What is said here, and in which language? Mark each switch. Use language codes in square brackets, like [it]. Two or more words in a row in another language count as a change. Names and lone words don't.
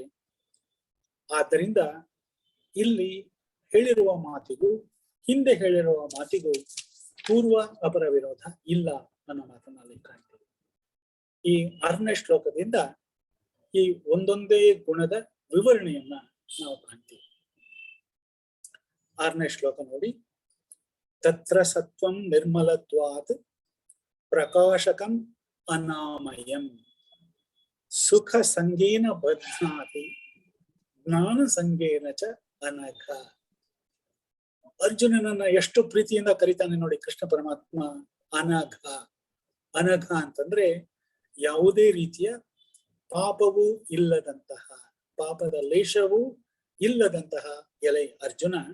[kn] ಆದ್ದರಿಂದ ಇಲ್ಲಿ ಹೇಳಿರುವ ಮಾತಿಗೂ ಹಿಂದೆ ಹೇಳಿರುವ ಮಾತಿಗೂ ಪೂರ್ವ ಅಪರ ವಿರೋಧ ಇಲ್ಲ ಅನ್ನೋ ಮಾತನ್ನ ಅಲ್ಲಿ ಕಾಣ್ತೀವಿ. ಈ 6ನೇ ಶ್ಲೋಕದಿಂದ ಈ ಒಂದೊಂದೇ ಗುಣದ ವಿವರಣೆಯನ್ನ ನಾವು ಕಾಣ್ತೀವಿ. 6ನೇ ಶ್ಲೋಕ ನೋಡಿ. [sa] ತತ್ರ ಸತ್ವಂ ನಿರ್ಮಲತ್ವಾತ್ ಪ್ರಕಾಶಕಂ ಅನಾಮಯಂ ಸುಖ ಸಂಗೇನ ಬಧ್ನಾತಿ ಜ್ಞಾನ ಸಂಗೇನ ಚ ಅನಘ. [kn] ಅರ್ಜುನನನ್ನ ಎಷ್ಟು ಪ್ರೀತಿಯಿಂದ ಕರೀತಾನೆ ನೋಡಿ ಕೃಷ್ಣ ಪರಮಾತ್ಮ. ಅನಘ. ಅನಘ ಅಂತಂದ್ರೆ ಯಾವುದೇ ರೀತಿಯ ಪಾಪವೂ ಇಲ್ಲದಂತಹ, ಪಾಪದ ಲೇಷವೂ ಇಲ್ಲದಂತಹ ಎಲೆ ಅರ್ಜುನ.